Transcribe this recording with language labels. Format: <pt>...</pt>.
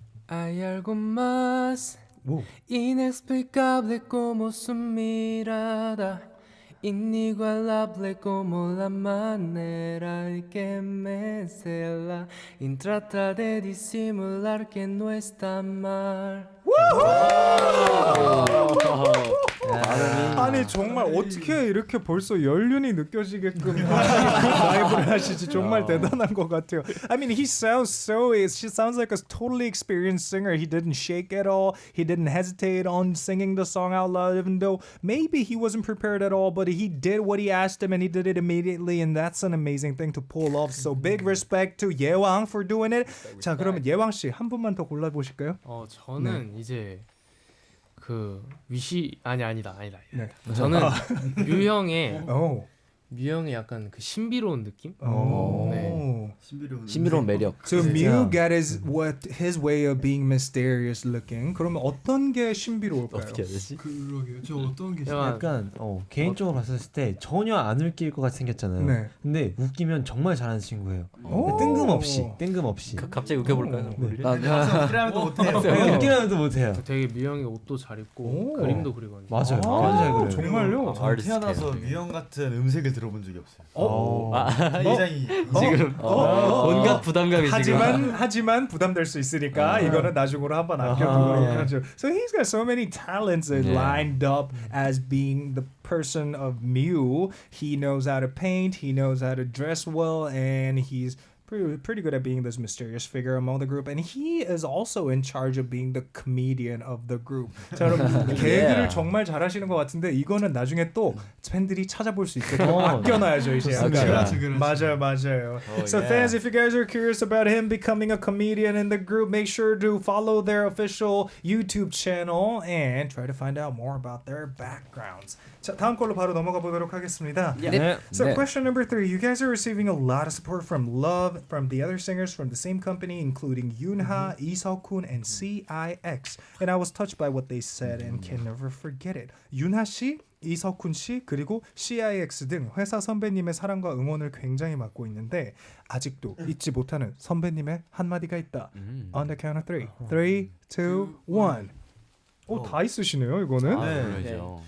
<es>Hay algo más inexplicable como su mirada, inigualable como la manera en que me cela, y trata de disimular que no está mal.</es> <ko>아니 정말 어떻게 이렇게 벌써 연륜이 느껴지게끔 라이브를 하시지 정말 대단한 것 같아요.</ko> <en>I mean, he sounds like a totally experienced singer. He didn't shake at all. He didn't hesitate on singing the song out loud, even though maybe he wasn't prepared at all. But he did what he asked him, and he did it immediately, and that's an amazing thing to pull off. So big respect to Yewang for doing it.</en> <ko>자, 그러면 예왕 씨 한 분만 더 골라 보실까요? 저는 이제 그 아니다. 네. 저는 뮤형의 약간 그 신비로운 느낌? 네. 신비로운 매력.</ko> <en>So Mew got his way of being mysterious looking.</en> <ko>그러면 어떤 게 신비로울까요? 어떻게 해야 되지? 그러게요. 저 어떤 게 약간 개인적으로 봤을 때 전혀 안 웃길 것 같이 생겼잖아요. 네. 근데 웃기면 정말 잘하는 친구예요. 뜬금없이. 갑자기 웃겨볼까요? 웃기라면 또 못해요. 웃기라면 또 못해요. 되게 뮤형이 옷도 잘 입고 그림도 그리거든요. 맞아요. 완전 잘 그려요. 정말요? 태어나서 유형 같은 음색을 들어본 적이 없어요. 굉장히 지금 온갖 부담감이 하지만 부담될 수 있으니까 이거는 나중으로 한번 아껴두도록 하죠.</ko> <en>So he's got so many talents lined up as being the person of Mew. He knows how to paint, he knows how to dress well, and he's pretty good at being this mysterious figure among the group, and he is also in charge of being the comedian of the group.</en> <ko>자, 그럼 개그를 정말 잘하시는 것 같은데 이거는 나중에 또 팬들이 찾아볼 수 있게끔 아껴놔야죠 이제. 맞아요.</ko> <en>So fans, if you guys are curious about him becoming a comedian in the group, make sure to follow their official YouTube channel and try to find out more about their backgrounds.</en> <ko>자, 다음 걸로 바로 넘어가 보도록 하겠습니다.</ko> <en>So question number 3, you guys are receiving a lot of support from Love from the other singers from the same company, including Yoonha, Lee Seok-kun, and CIX. And I was touched by what they said and can never forget it.</en> <ko>윤하 씨, 이석훈 씨, 그리고 CIX 등 회사 선배님의 사랑과 응원을 굉장히 받고 있는데 아직도 잊지 못하는 선배님의 한마디가 있다.</ko> <en>On the count of 3. 3, 2, 1.</en> <ko>다 있으시네요, 이거는. 네.</ko>